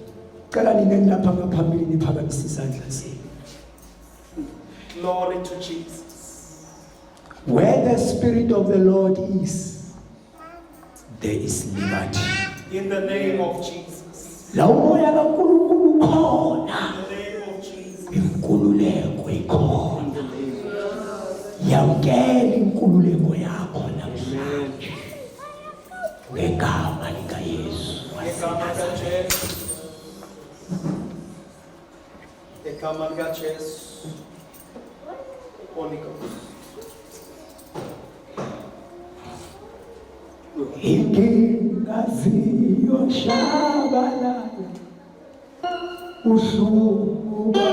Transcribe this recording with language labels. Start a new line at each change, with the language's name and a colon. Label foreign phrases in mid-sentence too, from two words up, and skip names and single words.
English: Glory to Jesus. Where the Spirit of the Lord is, there is liberty. In the name of Jesus. In the name of Jesus.
Xhosa: Inkululeko ikhona. Yamkela inkululeko yakho namhlanje. Ngegama lika Yesu. Egama lika Jesu.
English: Holy Ghost. Ingingaziyo shabalala usuku